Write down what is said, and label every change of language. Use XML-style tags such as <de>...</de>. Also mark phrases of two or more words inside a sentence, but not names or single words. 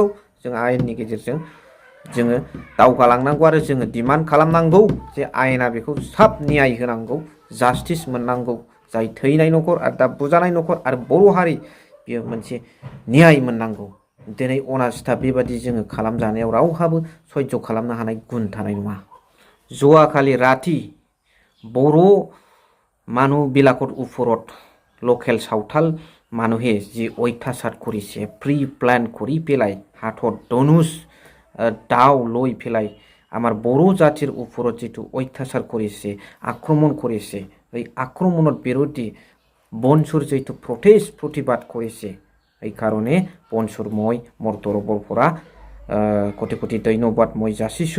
<brx>जों आयेननि गेजेरजों जोङो दावगालांनांगौ आरो जोङो डिमान्ड खालामनांगौ जे आयेना बेखौ साब न्याय होनांगौ, जास्टिस मोननांगौ। जाय थैनाय न'खर आरो दा बुजानाय न'खर आरो बर' हारि बेयो मोनसे न्याय मोननांगौ। दिनै अनासिथा बेबादि जोङो खालामजानायाव रावहाबो सयज' खालामनो हानाय गुन थानाय नङा।</brx> <as>যোৱাকালি ৰাতি बर' মানুহ বিলাকৰ ওপৰত লোকেল সাঁওতাল মানুহে যি অত্যাচাৰ কৰিছে,</as> <en>pre plan</en> <as>কৰি পেলাই হাতত ধনুষ দাও লৈ পেলাই আমাৰ বড়ো জাতিৰ ওপৰত যিটো অত্যাচাৰ কৰিছে, আক্ৰমণ কৰিছে, এই আক্ৰমণৰ বিৰুদ্ধে বনচুৰ যিটো প্ৰতিবাদ কৰিছে, এই কাৰণে বনচুৰ মই মোৰ তৰফৰ পৰা কোটি কোটি ধন্যবাদ মই যাচিছোঁ।</as>